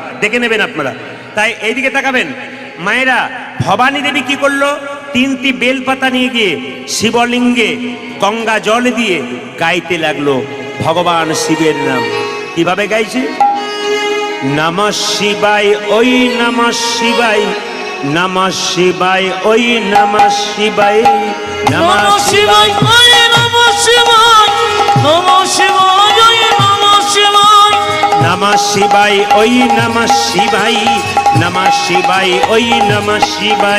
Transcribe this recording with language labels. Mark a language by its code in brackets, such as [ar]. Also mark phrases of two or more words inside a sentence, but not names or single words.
[bn] দেখে নেবেন আপনারা। তাই এইদিকে তাকাবেন। মায়েরা, ভবানী দেবী কি করলো? 3টি বেলপাতা নিয়ে গিয়ে শিবলিঙ্গে গঙ্গা জল দিয়ে গাইতে লাগলো ভগবান শিবের নাম। কিভাবে গাইছে? [sa] নমঃ শিবায়, ওই নমঃ শিবায়, নমঃ শিবায়, ওই নমঃ শিবায়, নমঃ শিবায়, ওই নমঃ শিবায়, নমঃ শিবায়, ওই নমঃ শিবায়, নমঃ শিবায় ওই নমঃ শিবায় নমঃ শিবায় ওই নমঃ শিবায়